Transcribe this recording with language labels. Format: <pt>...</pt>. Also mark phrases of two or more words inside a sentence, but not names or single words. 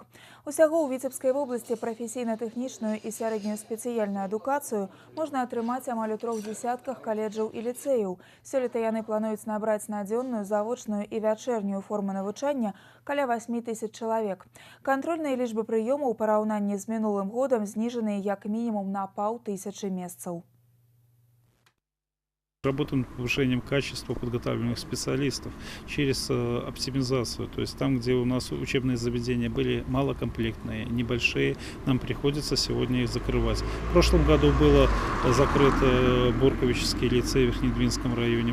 <be>Усяго ў Віцебскай вобласці прафесійна-тэхнічную і сярэднюю спецыяльную адукацыю можна атрымаць амаль у 3 дзесятках каледжаў і ліцэяў. Сёлета яны плануюць набраць на дзённую, завочную і вячэрнюю форму навучання каля 8 000 чалавек. Кантрольныя лічбы прыёмаў у параўнанні з мінулым годам зніжаныя як мінімум на 500 месцаў.</be> <ru>Работаем над повышением качества подготовленных специалистов через оптимизацию. То есть там, где у нас учебные заведения были малокомплектные, небольшие, нам приходится сегодня их закрывать. В прошлом году было закрыт Борковический лицей в Верхнедвинском районе.</ru>